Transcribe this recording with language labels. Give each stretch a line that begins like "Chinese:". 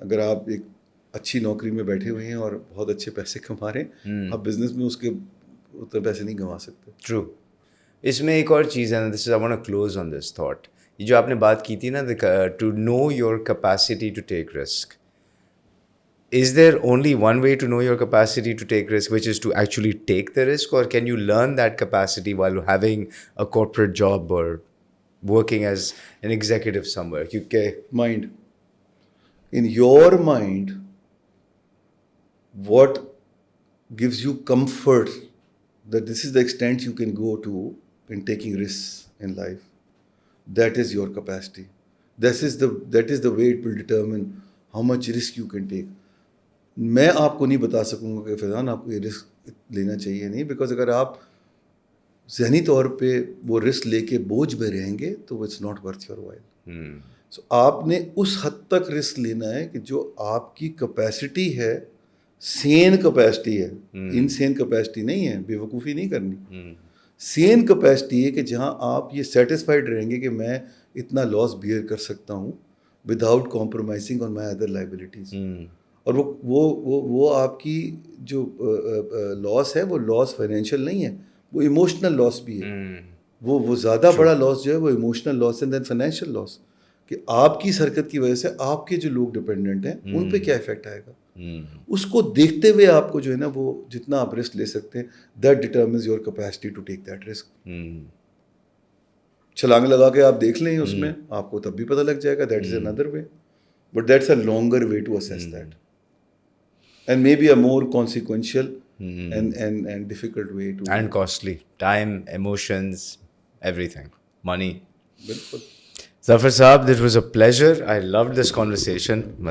Urdu: اگر آپ ایک اچھی نوکری میں بیٹھے ہوئے ہیں اور بہت اچھے پیسے کما رہے ہیں, آپ بزنس میں اس کے اتنے پیسے نہیں کما سکتے.
English: True.
Urdu: اس میں ایک اور چیز ہے,
English: This is I want to close on this thought.
Urdu: یہ جو آپ نے بات کی تھی نا,
English: To know your capacity to take risk. Is there only one way to know your capacity to take risk, which is to actually take the risk, or can you learn that capacity while having a corporate job or working as an executive somewhere?
Urdu: Kyunki
English: Mind. In your mind, what gives you comfort that this is the extent you can go to in taking risks in life, that is your capacity. That is the way it will determine how much risk you can take.
Urdu: میں آپ کو نہیں بتا سکوں گا کہ فیضان آپ کو یہ رسک لینا چاہیے نہیں, بیکاز اگر آپ ذہنی طور پہ وہ رسک لے کے بوجھ میں رہیں گے تو
English: It's not worth your while.
Urdu: سو آپ نے اس حد تک رسک لینا ہے کہ جو آپ کی کیپیسٹی ہے, سین کیپیسٹی ہے, انسین کیپیسٹی نہیں ہے, بے وقوفی نہیں کرنی. سین کیپیسٹی ہے کہ جہاں آپ یہ سیٹسفائڈ رہیں گے کہ میں اتنا لاس بیئر کر سکتا ہوں
English: Without compromising on my other liabilities.
Urdu: اور وہ آپ کی جو لاس ہے وہ لاس فائنینشیل نہیں ہے, وہ ایموشنل لاس بھی ہے. وہ زیادہ بڑا لاس جو ہے وہ ایموشنل لاس ہے دین فائنینشیل لاس, کہ آپ کی حرکت کی وجہ سے آپ کے جو لوگ ڈپینڈنٹ ہیں ان پہ کیا افیکٹ آئے گا. اس کو دیکھتے ہوئے آپ کو جو ہے نا وہ جتنا آپ رسک لے سکتے ہیں,
English: That determines your capacity to take that risk.
Urdu: چھلانگ لگا کے آپ دیکھ لیں اس میں, آپ کو تب بھی پتہ لگ جائے گا.
English: That is another way, but that's a longer way to assess that. And maybe a more consequential and difficult way to... And costly. Time, emotions, everything. Money.
Urdu: بالکل.
English: Zafar Saab, this was a pleasure. I loved this conversation.